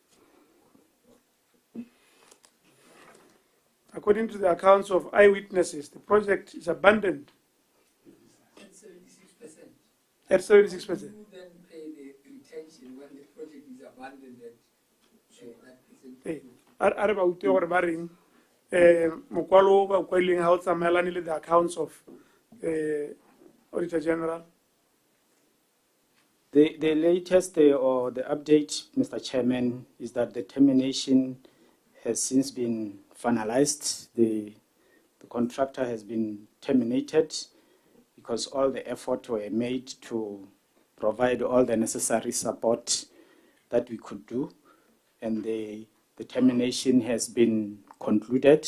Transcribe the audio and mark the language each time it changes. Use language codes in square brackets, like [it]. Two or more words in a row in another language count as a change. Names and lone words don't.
[en] According to the accounts of eyewitnesses, the project is abandoned At 76%. at 76%. Who then pay the retention when the project is abandoned at that percentage? [st] A re ba utlwe gore ba reng mokwalo o ba o kwaileng ha o tsamaelane le [en] the accounts of Auditor General. The latest or the update, Mr. Chairman, is that the termination has since been finalized. The contractor has been terminated because all the effort were made to provide all the necessary support that we could do, and the termination has been concluded.